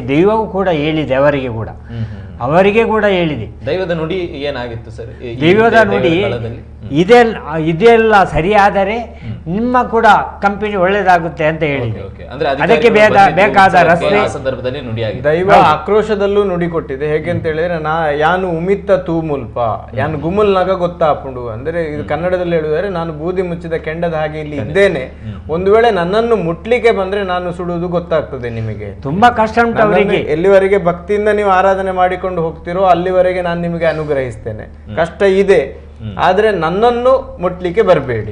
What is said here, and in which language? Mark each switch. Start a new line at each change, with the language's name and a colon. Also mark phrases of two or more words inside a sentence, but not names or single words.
Kannada: ದೈವವು ಕೂಡ ಹೇಳಿದೆ, ಅವರಿಗೆ ಕೂಡ ಹೇಳಿದೆ. ದೈವದ ನುಡಿ ಏನಾಗಿತ್ತು ಸರ್? ದೈವದ ನುಡಿ ಇದೆಲ್ಲ ಸರಿಯಾದರೆ ನಿಮ್ಮ ಕೂಡ ಕಂಪನಿ ಒಳ್ಳೆಯದಾಗುತ್ತೆ ಅಂತ ಹೇಳಿದೆ. ಅದಕ್ಕೆ ಬೇಕಾದ ರಸ್ತೆ ದೈವ ಆಕ್ರೋಶದಲ್ಲೂ ನುಡಿ ಕೊಟ್ಟಿದೆ. ಹೇಗೆ ಅಂತ ಹೇಳಿದ್ರೆ,
Tulu: ಯಾನು ಉಮಿತ್ತ ತೂ ಮುಲ್ಪ ಯಾನು ಗುಮಲ್ನಾಗ ಗೊತ್ತಾಪುಂಡು
Kannada: ಅಂದ್ರೆ, ಇದು ಕನ್ನಡದಲ್ಲಿ ಹೇಳಿದರೆ, ನಾನು ಬೂದಿ ಮುಚ್ಚಿದ ಕೆಂಡದ ಹಾಗೆ ಇಲ್ಲಿ ಇದ್ದೇನೆ, ಒಂದು ವೇಳೆ ನನ್ನನ್ನು ಮುಟ್ಲಿಕ್ಕೆ ಬಂದ್ರೆ ನಾನು ಸುಡುವುದು ಗೊತ್ತಾಗ್ತದೆ ನಿಮಗೆ. ತುಂಬಾ ಕಷ್ಟ ಉಂಟು ಅವರಿಗೆ. ಎಲ್ಲಿವರೆಗೆ ಭಕ್ತಿಯಿಂದ ನೀವು ಆರಾಧನೆ ಮಾಡಿಕೊಂಡು ಹೋಗ್ತಿರೋ ಅಲ್ಲಿವರೆಗೆ ನಾನು ನಿಮಗೆ ಅನುಗ್ರಹಿಸ್ತೇನೆ. ಕಷ್ಟ ಇದೆ, ಆದ್ರೆ ನನ್ನನ್ನು ಮುಟ್ಲಿಕ್ಕೆ ಬರಬೇಡಿ.